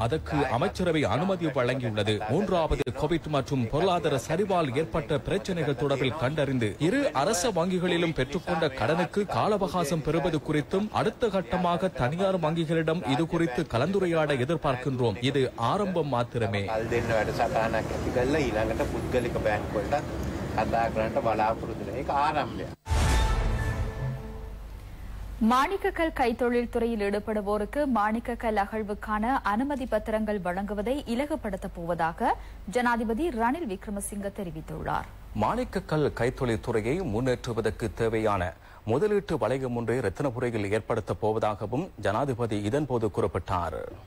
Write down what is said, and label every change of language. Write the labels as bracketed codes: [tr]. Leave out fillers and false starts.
[ta] அதற்கு அமைச்சரவை அனுமதி வழங்கியுள்ளது. மூன்றாவது கோவிட் மற்றும் பொருளாதார சரிவால் ஏற்பட்ட பிரச்சனைகள் தொடர்பில் கண்டறிந்து இரு அரச வங்கிகளிலும் பெற்றுக்கொண்ட கடனுக்கு கால அவகாசம் பெறுவது குறித்தும் அடுத்த கட்டமாக தனியார் வங்கிகளிடம் இது குறித்து கலந்துரையாட எதிர்பார்க்கின்றோம். இது ஆரம்பம் மாத்திரமே. [si] කල් දෙන්න වැඩසටහනක් ඇති කරලා ඊළඟට පුද්ගලික බැංකු වලට කතා කරන්න බලාපොරොත්තු වෙන එක ආරම්භය. [ta] மாணிக்கக்கல் கைத்தொழில் துறையில் ஈடுபடுவோருக்கு மாணிக்கக்கல் அகழ்வுக்கான அனுமதி பத்திரங்கள் வழங்குவதை இலகுபடுத்தப் போவதாக ஜனாதிபதி ரணில் விக்ரமசிங்க தெரிவித்துள்ளார். மாணிக்கக்கல் கைத்தொழில் துறையை முன்னேற்றுவதற்கு தேவையான முதலீட்டு வளையம் ஒன்றை ரத்தினபுரியில் ஏற்படுத்தப் போவதாகவும் ஜனாதிபதி இதன்போது குறிப்பிட்டார்.